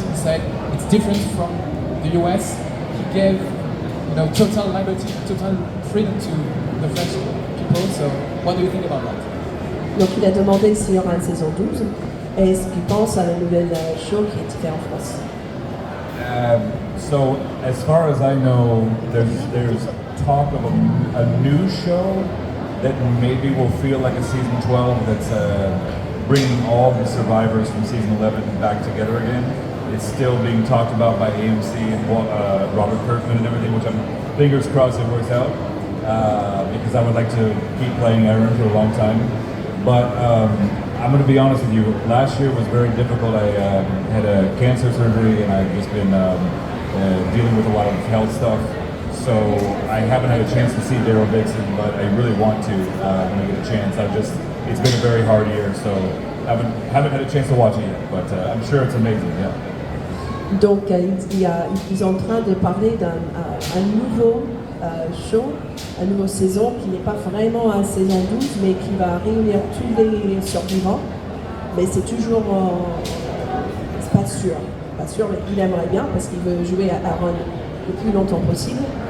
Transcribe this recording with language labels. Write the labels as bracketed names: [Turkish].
[English] He said it's different from the US. He gave, total liberty, total freedom to the French people. So, what do you think about that? [French] Donc il a demandé s'il y aura une saison 12 et ce qu'il pense à la nouvelle show qui est fait en France. [English] So as far as I know, there's talk of a new show that maybe will feel like a season 12 that's bringing all the survivors from season 11 back together again. It's still being talked about by AMC and Robert Kirkman and everything, which I'm fingers crossed it works out, because I would like to keep playing Aaron for a long time. But I'm going to be honest with you, last year was very difficult. I had a cancer surgery, and I've just been dealing with a lot of health stuff. So I haven't had a chance to see Daryl Dixon, but I really want to when I get a chance. It's been a very hard year, so haven't had a chance to watch it yet, but I'm sure it's amazing, yeah. [French] Donc ils sont en train de parler d'un nouveau show, une nouvelle saison qui n'est pas vraiment à saison 12, mais qui va réunir tous les survivants. Mais c'est toujours c'est pas sûr, mais il aimerait bien parce qu'il veut jouer à Aaron le plus longtemps possible.